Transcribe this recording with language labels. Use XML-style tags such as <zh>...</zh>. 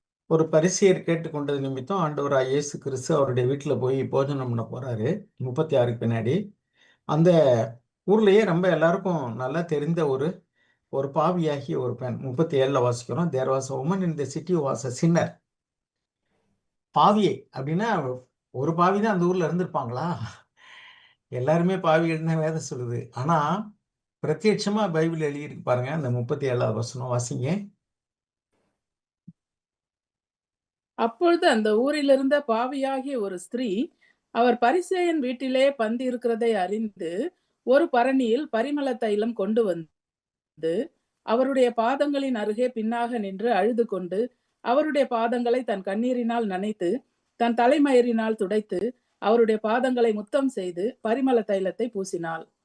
<ta>ஒரு பரிசேயர் கேட்டுக்கொண்டது நிமித்தம் ஆண்டவராய் இயேசு கிறிஸ்து அவருடைய வீட்டுல போய் போஜனம் பண்ண போறாரு 36க்கு பின்னாடி. அந்த ஊர்லயே ரொம்ப எல்லாருக்கும் நல்லா தெரிந்த ஒரு பாவியாகிய ஒரு பெண். 37ல வாசிக்கிறோம்.</ta> <en>There was a woman in the city who was a sinner.</en> <ta>பாவியை அப்படின்னா ஒரு பாவி தான் அந்த ஊர்ல இருந்திருப்பாங்களா? எல்லாருமே பாவிகள்னு வேதம் சொல்லுது. ஆனா பிரத்யட்சமா பைபிள் எழுதியிருக்கு பாருங்க. அந்த 37வது வசனம் வாசிங்க. அப்பொழுது அந்த ஊரில் இருந்த பாவியாகிய ஒரு ஸ்திரீ அவர் பரிசேயன் வீட்டிலே பந்தி இருக்கிறதை அறிந்து ஒரு பரணியில் பரிமள தைலம் கொண்டு வந்து அவருடைய பாதங்களின் அருகே பின்னாக நின்று அழுது கொண்டு அவருடைய பாதங்களை தன் கண்ணீரினால் நனைத்து தன் தலைமயிரினால் துடைத்து அவருடைய பாதங்களை முத்தம் செய்து பரிமள தைலத்தை பூசினாள்.</ta>